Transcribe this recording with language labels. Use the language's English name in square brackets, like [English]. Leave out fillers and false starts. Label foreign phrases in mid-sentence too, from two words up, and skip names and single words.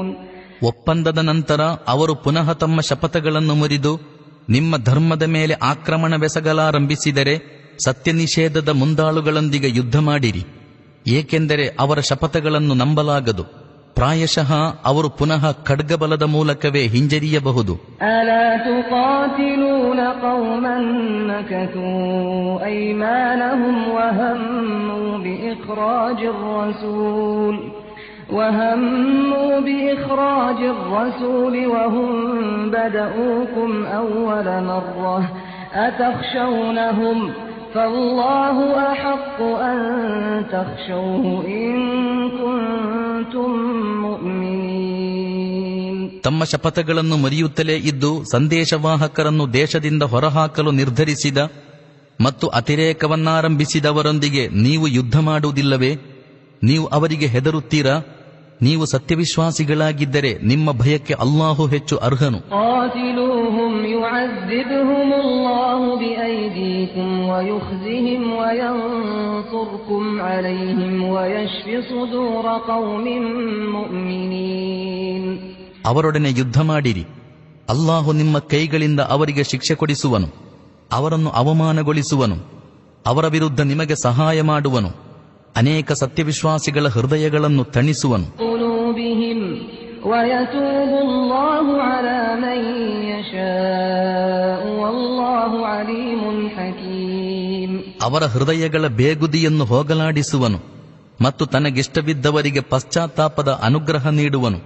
[Kannada] ಒಪ್ಪಂದದ ನಂತರ ಅವರು ಪುನಃ ತಮ್ಮ ಶಪಥಗಳನ್ನು ಮುರಿದು ನಿಮ್ಮ ಧರ್ಮದ ಮೇಲೆ ಆಕ್ರಮಣವೆಸಗಲಾರಂಭಿಸಿದರೆ ಸತ್ಯ ನಿಷೇಧದ ಮುಂದಾಳುಗಳೊಂದಿಗೆ ಯುದ್ಧ ಮಾಡಿರಿ, ಏಕೆಂದರೆ ಅವರ ಶಪಥಗಳನ್ನು ನಂಬಲಾಗದು. ಪ್ರಾಯಶಃ ಅವರು ಪುನಃ ಖಡ್ಗಬಲದ ಮೂಲಕವೇ ಹಿಂಜರಿಯಬಹುದು. [Arabic] ألا تقاتلون قوما نكثوا أيمانهم وهموا بإخراج الرسول وهم بدءوكم أول مرة أتخشونهم فالله أحق أن تخشوه إن كنتم مؤمنين. [Kannada] ತಮ್ಮ ಶಪಥಗಳನ್ನು ಮುರಿಯುತ್ತಲೇ ಇದ್ದು ಸಂದೇಶವಾಹಕರನ್ನು ದೇಶದಿಂದ ಹೊರಹಾಕಲು ನಿರ್ಧರಿಸಿದ ಮತ್ತು ಅತಿರೇಕವನ್ನಾರಂಭಿಸಿದವರೊಂದಿಗೆ ನೀವು ಯುದ್ಧ ಮಾಡುವುದಿಲ್ಲವೇ? ನೀವು ಅವರಿಗೆ ಹೆದರುತ್ತೀರಾ? ನೀವು ಸತ್ಯವಿಶ್ವಾಸಿಗಳಾಗಿದ್ದರೆ ನಿಮ್ಮ ಭಯಕ್ಕೆ ಅಲ್ಲಾಹು ಹೆಚ್ಚು ಅರ್ಹನು. [Arabic] قاتلوهم يعذبهم الله بأيديكم ويخزهم وينصركم عليهم ويشف صدور قوم مؤمنين. [Kannada] ಅವರೊಡನೆ ಯುದ್ಧ ಮಾಡಿರಿ. ಅಲ್ಲಾಹು ನಿಮ್ಮ ಕೈಗಳಿಂದ ಅವರಿಗೆ ಶಿಕ್ಷೆ ಕೊಡಿಸುವನು, ಅವರನ್ನು ಅವಮಾನಗೊಳಿಸುವನು, ಅವರ ವಿರುದ್ಧ ನಿಮಗೆ ಸಹಾಯ ಮಾಡುವನು, ಅನೇಕ ಸತ್ಯವಿಶ್ವಾಸಿಗಳ ಹೃದಯಗಳನ್ನು ತಣಿಸುವನು. ಅವರ ಹೃದಯಗಳ ಬೇಗುದಿಯನ್ನು ಹೋಗಲಾಡಿಸುವನು ಮತ್ತು ತನಗಿಷ್ಟವಿದ್ದವರಿಗೆ ಪಶ್ಚಾತ್ತಾಪದ ಅನುಗ್ರಹ ನೀಡುವನು.